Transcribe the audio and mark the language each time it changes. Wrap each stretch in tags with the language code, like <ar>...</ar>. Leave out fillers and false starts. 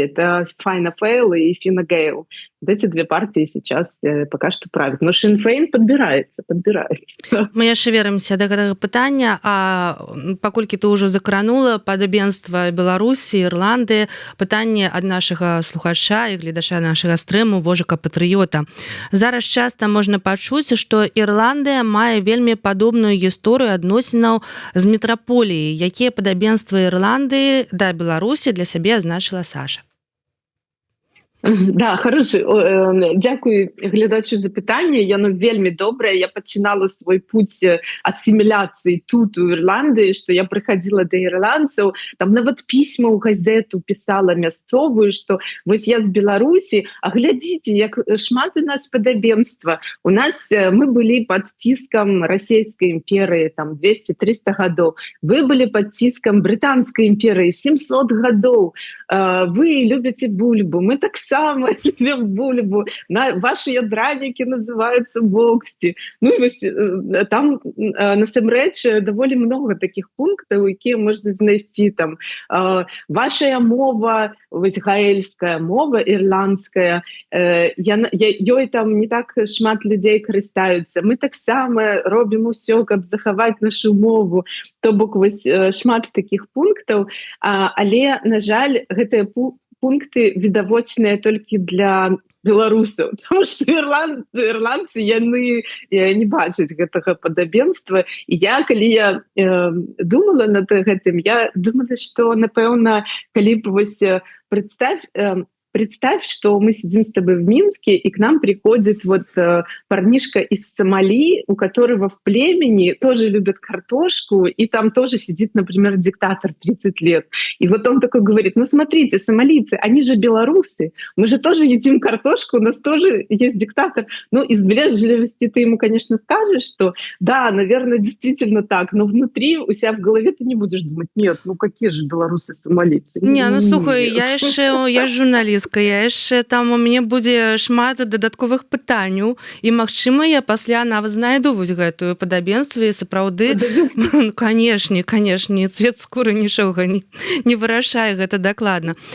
<ru>Это Файна Фейл и Фина Гейл. Вот эти две партии сейчас пока что правят. Но Sinn Féin подбирается.</ru> <be>Мы яшчэ вернемся да гэтага пытання, а паколькі ты ўжо закранула падабенства Беларусі, Ірланды, пытанне ад нашага слухача і гледача нашага стрэму Вожыка Патрыёта. Зараз часта можна пачуць, што Ірландыя мае вельмі падобную гісторыю адносінаў з метраполіяй. Якія падабенствы Ірландыі да Беларусі для сябе азначыла Саша?</be> <ru>Да, хороший.</ru> <be>Дзякуй глядачу за пытанне. Яно вельмі добрае. Я пачынала свой путь асіміляцыі тут у Ірландыі, што я прыхадзіла да ірландцаў, там нават пісьма ў газету пісала мясцовую, што вось я з Беларусі, а глядзіце, як шмат у нас падабенства. У нас мы былі пад ціскам расійскай імперыі там 200-300 гадоў. Вы былі пад ціскам брытанскай імперыі 700 гадоў. Вы любіце бульбу, мы таксама любім бульбу,</be> <ru>ваши ядранікі называются боксці.</ru> <be>Ну і вось там насамрэч даволі много таких пунктаў, якія можна знайсці там. Вашая мова, вось гаэльская мова ірландская, ёй там не так шмат людзей карыстаюцца. Мы таксама робім усё, каб захаваць нашу мову. То бок вось шмат таких пунктаў, але, на жаль, гэтыя пункты відавочныя толькі для беларусаў,</be> <ru>потому что</ru> <be>ірландцы яны не бачаць гэтага падабенства. І калі я думала над гэтым, я думала, што напэўна, калі б вось</be> <ru>представь, что мы сидим с тобой в Минске, и к нам приходит вот парнишка из Сомали, у которого в племени тоже любят картошку, и там тоже сидит, например, диктатор 30 лет. И вот он такой говорит: ну смотрите, сомалийцы, они же белорусы, мы же тоже едим картошку, у нас тоже есть диктатор. Ну, из вежливости ты ему, конечно, скажешь, что да, наверное, действительно так, но внутри у себя в голове ты не будешь думать: нет, ну какие же белорусы-сомалийцы?</ru> <be>Не, ну слухай, я ж журналіст, я яшчэ там у мяне будзе шмат дадатковых пытанняў, і магчыма я пасля нават знайду вось гэтую падабенства, і сапраўды канешне, цвет скуры нічога не вырашае, гэта дакладна.</be>